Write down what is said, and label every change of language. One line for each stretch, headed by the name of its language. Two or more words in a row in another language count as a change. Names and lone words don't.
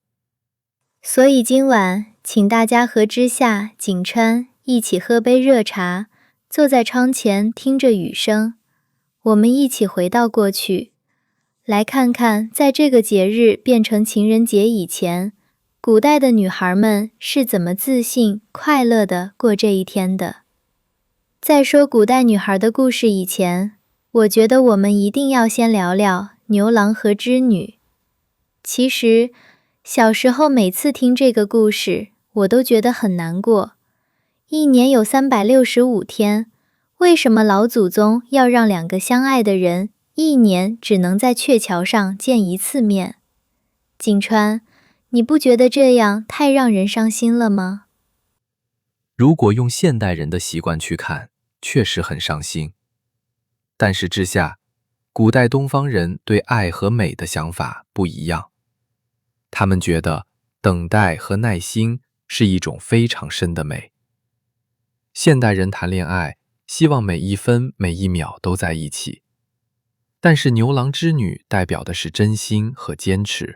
Chinese: 所以今晚請大家和之夏、景川一起喝杯熱茶，坐在窗前聽着雨聲，我們一起回到過去，來看看在這個節日變成情人節以前，古代的女孩們是怎麼自信、快樂地過這一天的。在說古代女孩的故事以前，我覺得我們一定要先聊聊牛郎和織女。其實，小時候每次聽這個故事，我都覺得很難過。一年有365天，為什麼老祖宗要讓2個相愛的人一年只能在鵲橋上見1次面？景川，你不覺得這樣太讓人傷心了嗎？如果用現代人的習慣去看，確實很傷心。但是之下，古代東方人對愛和美的想法不一樣。他們覺得等待和耐心是一種非常深的美。現代人談戀愛，希望每一分每一秒都在一起。但是牛郎織女代表的是真心和堅持。